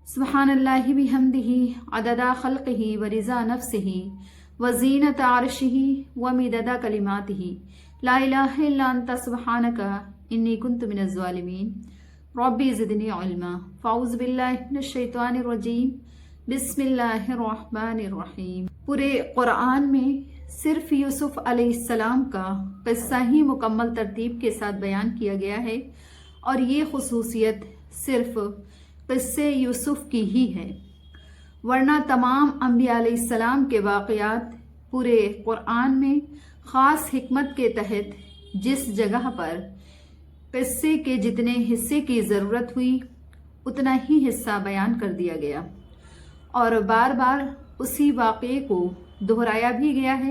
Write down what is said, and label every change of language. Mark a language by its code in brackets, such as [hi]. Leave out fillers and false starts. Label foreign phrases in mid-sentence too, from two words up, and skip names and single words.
[ar] سبحان الله وبحمده عدد خلقه ورضا نفسه وزنة عرشه ومداد كلماته لا إله إلا أنت سبحانك إني كنت من الظالمين رب زدني علما فأعوذ بالله من الشيطان الرجيم بسم الله الرحمن الرحيم. [ur] پورے قرآن میں صرف یوسف علیہ السلام کا قصہ ہی مکمل ترتیب کے ساتھ بیان کیا گیا ہے اور یہ خصوصیت صرف قصے یوسف کی ہی ہے, ورنہ تمام انبیا علیہ السلام کے واقعات پورے قرآن میں خاص حکمت کے تحت جس جگہ پر قصے کے جتنے حصے کی ضرورت ہوئی اتنا ہی حصہ بیان کر دیا گیا اور بار بار اسی واقعے کو دہرایا بھی گیا ہے.